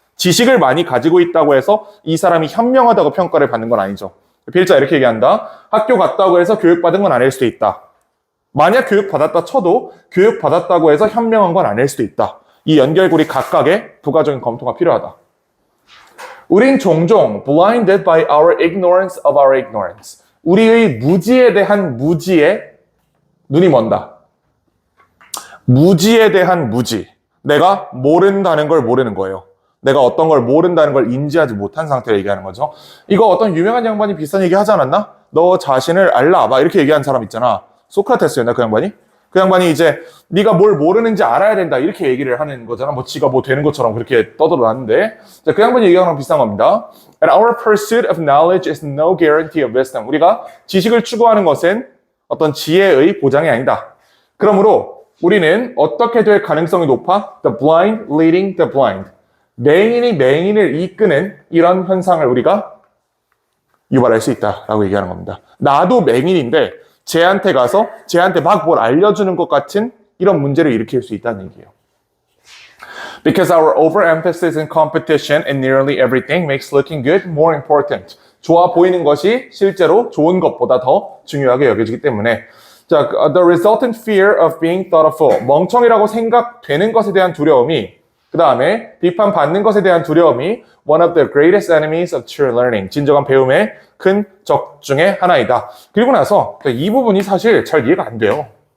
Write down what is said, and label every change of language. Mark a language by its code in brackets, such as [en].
[ko] 지식을 많이 가지고 있다고 해서 이 사람이 현명하다고 평가를 받는 건 아니죠. 필자 이렇게 얘기한다. 학교 갔다고 해서 교육받은 건 아닐 수도 있다. 만약 교육받았다 쳐도 교육받았다고 해서 현명한 건 아닐 수도 있다. 이 연결고리 각각의 부가적인 검토가 필요하다. 우린 종종 [en] blinded by our ignorance of our ignorance. [ko] 우리의 무지에 대한 무지에 눈이 먼다. 무지에 대한 무지. 내가 모른다는 걸 모르는 거예요. 내가 어떤 걸 모른다는 걸 인지하지 못한 상태로 얘기하는 거죠. 이거 어떤 유명한 양반이 비슷한 얘기 하지 않았나? 너 자신을 알라. 막 이렇게 얘기한 사람 있잖아. 소크라테스였나 그 양반이? 그 양반이 이제 네가 뭘 모르는지 알아야 된다 이렇게 얘기를 하는 거잖아. 뭐 지가 뭐 되는 것처럼 그렇게 떠들어놨는데 자, 그 양반이 얘기하는 거랑 비슷한 겁니다. [en] And our pursuit of knowledge is no guarantee of wisdom. [ko] 우리가 지식을 추구하는 것은 어떤 지혜의 보장이 아니다. 그러므로 우리는 어떻게 될 가능성이 높아? [en] The blind leading the blind. [ko] 맹인이 맹인을 이끄는 이런 현상을 우리가 유발할 수 있다라고 얘기하는 겁니다. 나도 맹인인데 쟤한테 가서 쟤한테 막 뭘 알려주는 것 같은 이런 문제를 일으킬 수 있다는 얘기예요. [en] Because our overemphasis in competition in nearly everything makes looking good more important. [ko] 좋아 보이는 것이 실제로 좋은 것보다 더 중요하게 여겨지기 때문에 자, [en] the resultant fear of being thought a fool. [ko] 멍청이라고 생각되는 것에 대한 두려움이 그 다음에 비판받는 것에 대한 두려움이 [en] one of the greatest enemies of true learning. [ko] 진정한 배움의 큰 적 중에 하나이다. 그리고 나서 이 부분이 사실 잘 이해가 안 돼요.